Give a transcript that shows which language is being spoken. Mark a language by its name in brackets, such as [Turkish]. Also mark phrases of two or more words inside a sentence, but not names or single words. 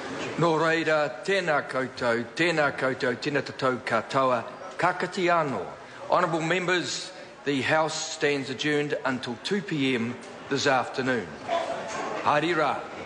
[Māori] Nō reira, tēnā koutou, tēnā tatou katoa, kakati anō. [English] Honourable members, the House stands adjourned until 2 p.m. this afternoon. [Māori] Haere rā.